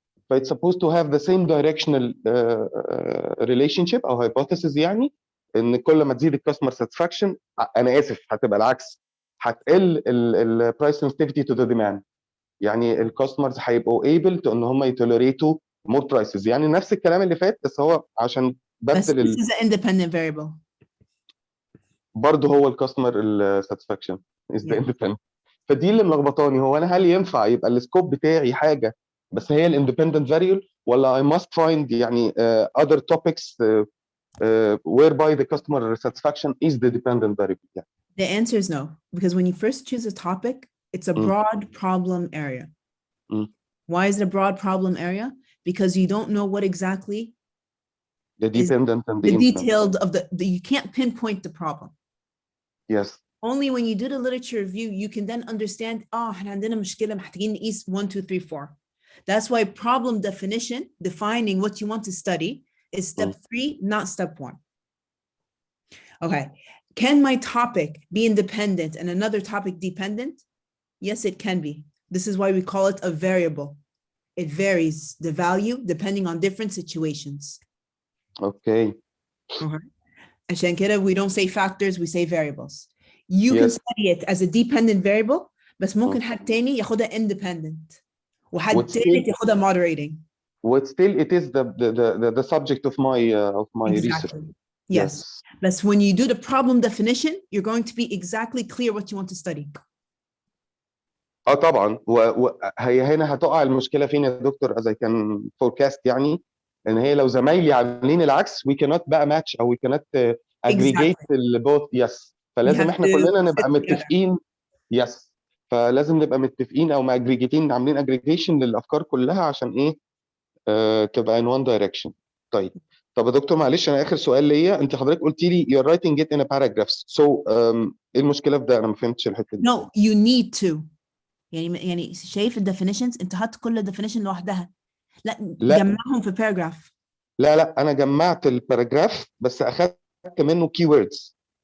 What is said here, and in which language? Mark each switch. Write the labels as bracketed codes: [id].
[ar] ف [en] it's supposed to have the same directional relationship [ar] او hypothesis، يعني ان كل ما تزيد الكاستمر ساتسفاكشن انا اسف هتبقى العكس، هتقل البرايس سنسيتيفيتي تو ذا ديماند. يعني الكاستمرز هيبقوا able ان هم يتوليريتوا [en] more prices. [ar] يعني نفس الكلام اللي فات، بس هو عشان [en] بس this is an independent variable. برضه هو الكاستمر الساتسفاكشن is the independent. [ar] فدي اللي ملخبطاني. هو انا هل ينفع يبقى السكوب بتاعي حاجه بس هي الاندبندنت فاريبل، ولا [en] I must find يعني other topics whereby the customer satisfaction is the dependent variable? Yeah. The answer is no, because when you first choose a topic, it's a broad problem area. Why is it a broad problem area? Because you don't know what exactly the dependent and the detailed of the you can't pinpoint the problem. Yes. Only when you do the literature review, you can then understand, [ar] احنا عندنا مشكلة محتاجين نقيس [en] 1, 2, 3, 4. That's why problem definition, defining what you want to study, is step 3, not step 1. Okay. Can my topic be independent and another topic dependent? Yes, it can be. This is why we call it a variable. It varies the value depending on different situations. Okay. [ar] عشان كده [en] we don't say factors, we say variables. You can study it as a dependent variable, [ar] بس ممكن حد تاني ياخدها [en] independent. [ar] وحد تالت ياخدها moderating. [en] But still it is the subject of my exactly. research. Yes. But when you do the problem definition, you're going to be exactly clear what you want to study. [ar] طبعا وهي هنا هتقع المشكله فين يا دكتور [en] as I can forecast [ar] يعني ان هي لو زمايلي عاملين العكس we cannot بقى match او [en] we cannot aggregate both. [ar] yes. فلازم احنا كلنا نبقى متفقين. yes. فلازم نبقى متفقين او ماجريجيتين عاملين اجريجيشن للافكار كلها عشان ايه تبقى [en] in one direction. [ar] طيب يا دكتور معلش انا اخر سؤال ليا. انت حضرتك قلتي لي [en] you're writing it in a paragraphs. [ar] so ايه المشكله في ده؟ انا ما فهمتش الحته دي. [en] No, you need to. [ar] يعني شايف الديفينيشنز انت حط كل ديفينيشن لوحدها. لا جمعهم في باراجراف. لا انا جمعت الباراجراف بس اخدت منه كي ووردز.